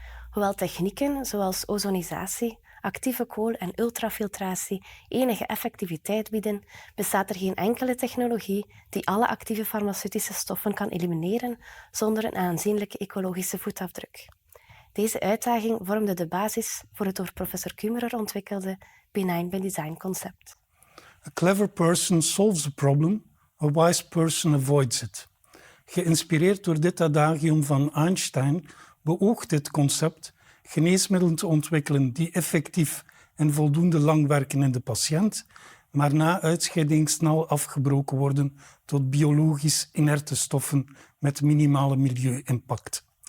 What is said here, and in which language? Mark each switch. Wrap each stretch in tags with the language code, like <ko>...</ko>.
<nl>Hoewel technieken zoals ozonisatie, actieve kool en ultrafiltratie enige effectiviteit bieden, bestaat er geen enkele technologie die alle actieve farmaceutische stoffen kan elimineren zonder een aanzienlijke ecologische voetafdruk. Deze uitdaging vormde de basis voor het door professor Kummerer ontwikkelde benign by design concept.</nl> <en>A clever person solves a problem, a wise person avoids it.</en> <nl>Geïnspireerd door dit adagium van Einstein beoogt dit concept geneesmiddelen te ontwikkelen die effectief en voldoende lang werken in de patiënt, maar na uitscheiding snel afgebroken worden tot biologisch inerte stoffen met minimale milieu-impact.</nl>